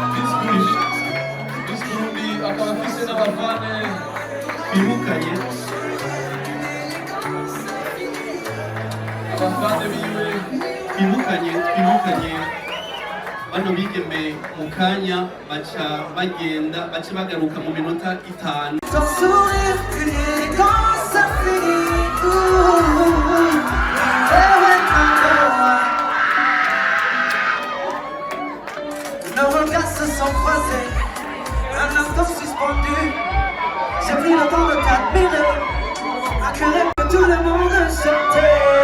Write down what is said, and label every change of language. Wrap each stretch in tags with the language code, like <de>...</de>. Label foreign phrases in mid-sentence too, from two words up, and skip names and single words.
<rn>Miss Burundi akaba afise n'abavane twibukanye abavane biwe twibukanye bano bigeme mu kanya baca bagaruka mu minota 5.</rn> <fr>Ton sourire, une élégance infinie. Nos regards se sont croisés, un instant suspendu. J'ai pris le temps de t'admirer, accueillir que tout le monde chantait.</fr>